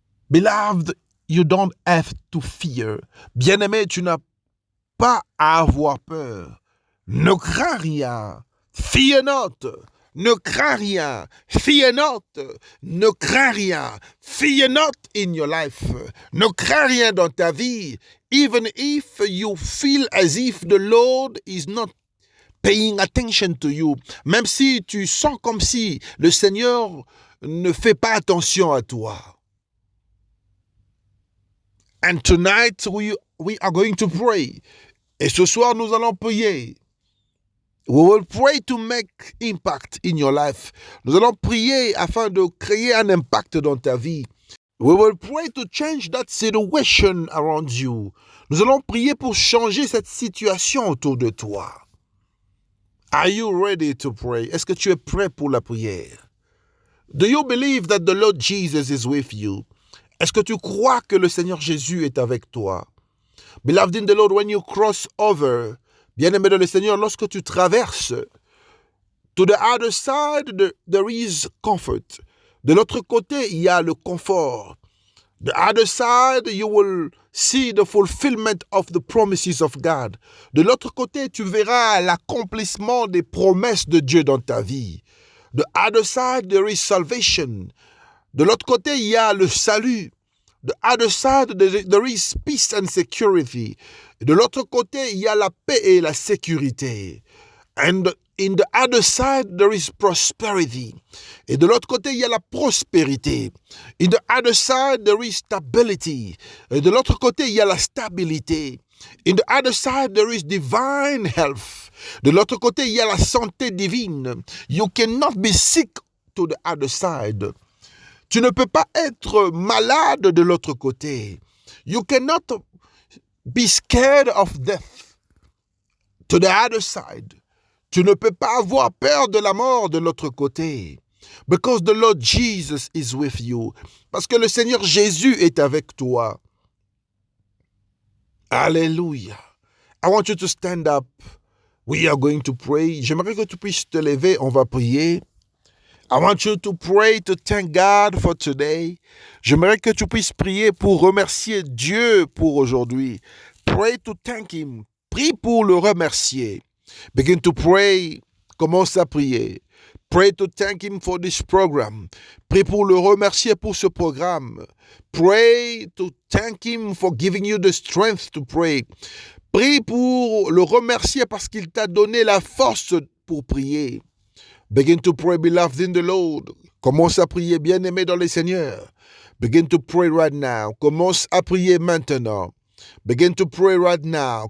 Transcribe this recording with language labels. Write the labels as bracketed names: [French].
[English] Beloved, you don't have to fear. [French] Bien-aimé, tu n'as pas à avoir peur. Ne crains rien. [English] Fear not. [French] Ne crains rien. Fear not. Ne crains rien. [English] Fear not in your life. [French] Ne crains rien dans ta vie. [English] Even if you feel as if the Lord is not paying attention to you. [French] Même si tu sens comme si le Seigneur ne fait pas attention à toi. [English] And tonight we are going to pray. [French] Et ce soir, nous allons prier. [English] We will pray to make impact in your life. [French] Nous allons prier afin de créer un impact dans ta vie. [English] We will pray to change that situation around you. [French] Nous allons prier pour changer cette situation autour de toi. [English] Are you ready to pray? [French] Est-ce que tu es prêt pour la prière? [English] Do you believe that the Lord Jesus is with you? [French] Est-ce que tu crois que le Seigneur Jésus est avec toi? [English] Beloved in the Lord, when you cross over, [French] bien-aimé dans le Seigneur, lorsque tu traverses, [English] to the other side, there is comfort. [French] De l'autre côté, il y a le confort. [English] The other side, you will see the fulfillment of the promises of God. [French] De l'autre côté, tu verras l'accomplissement des promesses de Dieu dans ta vie. [English] The other side, there is salvation. [French] De l'autre côté, il y a le salut. [English] The other side, there is peace and security. [French] De l'autre côté, il y a la paix et la sécurité. [English] And in the other side, there is prosperity. [French] Et de l'autre côté, il y a la prospérité. [English] In the other side, there is stability. [French] Et de l'autre côté, il y a la stabilité. [English] In the other side, there is divine health. [French] De l'autre côté, il y a la santé divine. [English] You cannot be sick to the other side. [French] Tu ne peux pas être malade de l'autre côté. [English] You cannot be scared of death to the other side. [French] Tu ne peux pas avoir peur de la mort de l'autre côté. [English] Because the Lord Jesus is with you. [French] Parce que le Seigneur Jésus est avec toi. [English] Alléluia. I want you to stand up. We are going to pray. [French] J'aimerais que tu puisses te lever. On va prier. [English] I want you to pray to thank God for today. [French] J'aimerais que tu puisses prier pour remercier Dieu pour aujourd'hui. [English] Pray to thank Him. [French] Prie pour le remercier. [English] Begin to pray. [French] Commence à prier. [English] Pray to thank Him for this program. [French] Prie pour le remercier pour ce programme. [English] Pray to thank Him for giving you the strength to pray. [French] Prie pour le remercier parce qu'il t'a donné la force pour prier. [English] Begin to pray, beloved in the Lord. [French] Commence à prier, bien-aimé dans le Seigneur. [English] Begin to pray right now. [French] Commence à prier maintenant. [English] Begin to pray right now.